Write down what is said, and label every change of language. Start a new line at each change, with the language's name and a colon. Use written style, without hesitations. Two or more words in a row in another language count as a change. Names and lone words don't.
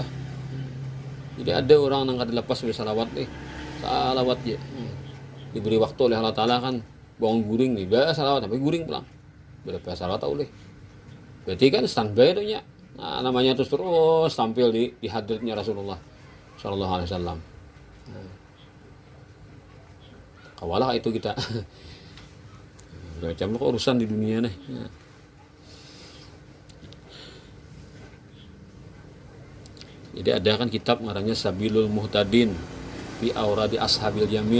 Banjar: Jadi ada orang yang kada lepas bersalawat nih. Salawat ya. Diberi waktu oleh Allah Taala kan bangun guring nih, salawat sampai guring pulang. Berapa salawat oleh. Berarti kan standby itu nya. Nah, namanya terus tampil di hadratnya Rasulullah
Arabic: صلى الله عليه وسلم.
Banjar: Kawalah itu kita. Macam lo urusan di dunia nih. Jadi ada kan kitab namanya Sabilul Muhtadin fi Auradi Ashabil Yamin.